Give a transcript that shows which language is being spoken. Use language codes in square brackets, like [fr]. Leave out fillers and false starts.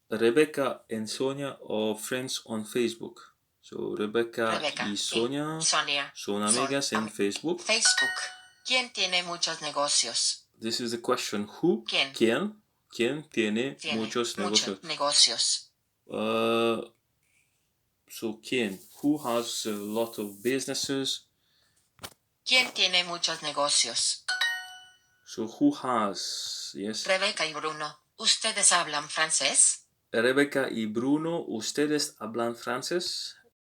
[en] Rebecca and Sonia are friends on Facebook. [es] So Rebecca y Sonia son amigas en Facebook. Facebook. ¿Quién tiene muchos negocios? [en] This is the question. Who? [es] ¿Quién? ¿Quién tiene muchos negocios? So ¿quién? [en] Who has a lot of businesses? [es] ¿Quién tiene muchos negocios? [en] So who has? Yes. [es] Rebeca y Bruno, ¿ustedes hablan francés? Rebecca y Bruno, ¿ustedes hablan francés?